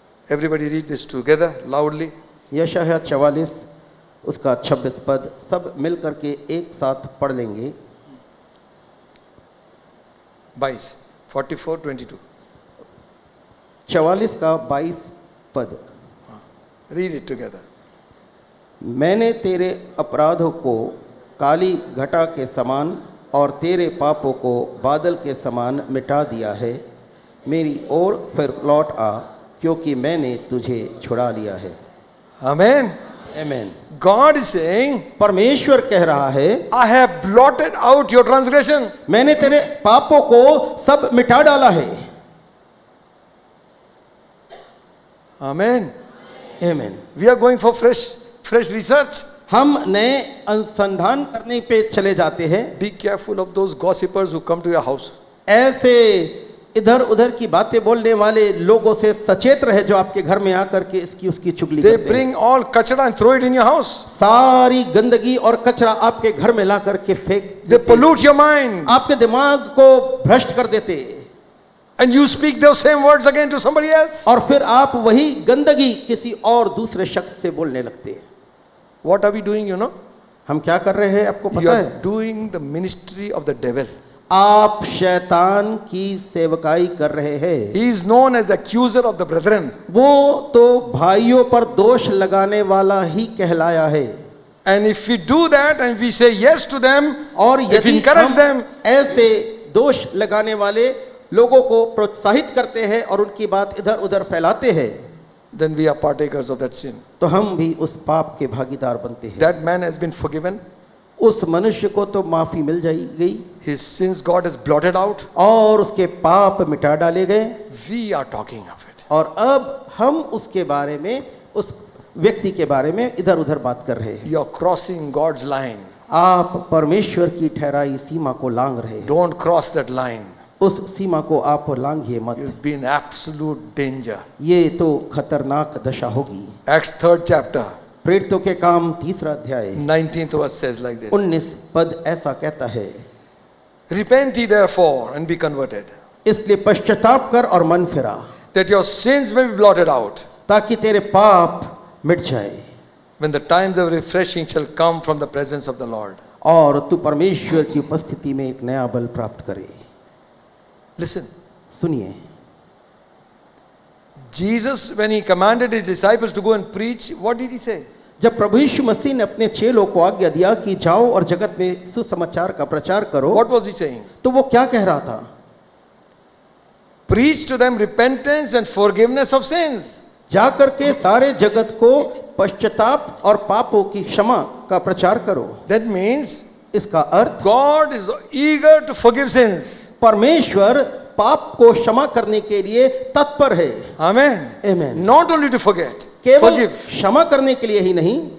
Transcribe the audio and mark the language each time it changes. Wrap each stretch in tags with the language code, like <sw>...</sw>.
<en>Everybody read this together loudly.</en> <hi>यशायाह 44 उसका 26 पद सब मिल करके एक साथ पढ़ लेंगे।</hi> <en>22, 44, 22.</en> <hi>44 का 22 पद।</hi> <en>Read it together.</en> <hi>मैंने तेरे अपराधों को काली घटा के समान और तेरे पापों को बादल के समान मिटा दिया है। मेरी ओर फिर लौट आ क्योंकि मैंने तुझे छुड़ा लिया है।</hi> <en>Amen.</en> <hi>आमीन।</hi> <en>God is saying,</en> <hi>परमेश्वर कह रहा है,</hi> <en>I have blotted out your transgression.</en> <hi>मैंने तेरे पापों को सब मिटा डाला है।</hi> <en>Amen.</en> <hi>आमीन।</hi> <en>We are going for fresh research.</en> <hi>हम नए अनुसंधान करने पे चले जाते हैं।</hi> <en>Be careful of those gossipers who come to your house.</en> <hi>ऐसे इधर उधर की बातें बोलने वाले लोगों से सचेत रहे जो आपके घर में आकर के इसकी उसकी चुगली</hi> <en>They</en> <hi>करते हैं।</hi> <en>bring all kachara and throw it in your house.</en> <hi>सारी गंदगी और कचरा आपके घर में ला करके फेंक</hi> <en>They</en> <hi>देते,</hi> <en>pollute your mind.</en> <hi>आपके दिमाग को भ्रष्ट कर देते,</hi> <en>And you speak those same words again to somebody else.</en> <hi>और फिर आप वही गंदगी किसी और दूसरे शख्स से बोलने लगते हैं।</hi> <en>What are we doing, you know?</en> <hi>हम क्या कर रहे हैं आपको</hi> <en>You</en> <hi>पता</hi> <en>are</en> <hi>है?</hi> <en>doing the ministry of the devil.</en> <hi>आप शैतान की सेवकाई कर रहे हैं।</hi> <en>He is known as accuser of the brethren.</en> <hi>वो तो भाइयों पर दोष लगाने वाला ही कहलाया है।</hi> <en>And if we do that and we say yes to them,</en> <hi>और</hi> <en>if we</en> <hi>यदि</hi> <en>encourage</en> <hi>हम</hi> <en>them,</en> <hi>ऐसे दोष लगाने वाले लोगों को प्रोत्साहित करते हैं और उनकी बात इधर उधर फैलाते हैं,</hi> <en>then we are partakers of that sin.</en> <hi>तो हम भी उस पाप के भागीदार बनते हैं।</hi> <en>That man has been forgiven.</en> <hi>उस मनुष्य को तो माफी मिल गई</hi> <en>His sins God has blotted out.</en> <hi>और उसके पाप मिटा डाले गए,</hi> <en>We are talking of it.</en> <hi>और अब हम उसके बारे में, उस व्यक्ति के बारे में इधर उधर बात कर रहे हैं।</hi> <en>You are crossing God's line.</en> <hi>आप परमेश्वर की ठहराई सीमा को लांघ रहे हैं।</hi> <en>Don't cross that line.</en> <hi>उस सीमा को आप लांघिए मत।</hi> <en>You'll be in absolute danger.</en> <hi>ये तो खतरनाक दशा होगी।</hi> <en>Acts 3rd chapter,</en> <hi>प्रेरितों के काम 3रा अध्याय</hi> <en>19th verse says like this.</en> <hi>19 पद ऐसा कहता है,</hi> <en>Repent ye therefore and be converted,</en> <hi>इसलिए पश्चाताप कर और मन फिरा,</hi> <en>that your sins may be blotted out,</en> <hi>ताकि तेरे पाप मिट जाए,</hi> <en>when the times of refreshing shall come from the presence of the Lord.</en> <hi>और तू परमेश्वर की उपस्थिति में एक नया बल प्राप्त करे।</hi> <en>Listen,</en> <hi>सुनिए,</hi> <en>Jesus, when he commanded his disciples to go and preach, what did he say?</en> <hi>जब प्रभु यीशु मसीह ने अपने चेलों को आज्ञा दिया कि जाओ और जगत में सुसमाचार का प्रचार करो,</hi> <en>What was he saying?</en> <hi>तो वो क्या कह रहा था?</hi> <en>Preach to them repentance and forgiveness of sins.</en> <hi>जाकर के सारे जगत को पश्चाताप और पापों की क्षमा का प्रचार करो।</hi> <en>That means</en> <hi>इसका अर्थ</hi> <en>God is eager to forgive sins.</en> <hi>परमेश्वर पाप को क्षमा करने के लिए तत्पर है।</hi> <en>Amen. Amen. Not only to forget,</en> <hi>केवल</hi> <en>forgive,</en> <hi>क्षमा करने के लिए ही नहीं,</hi>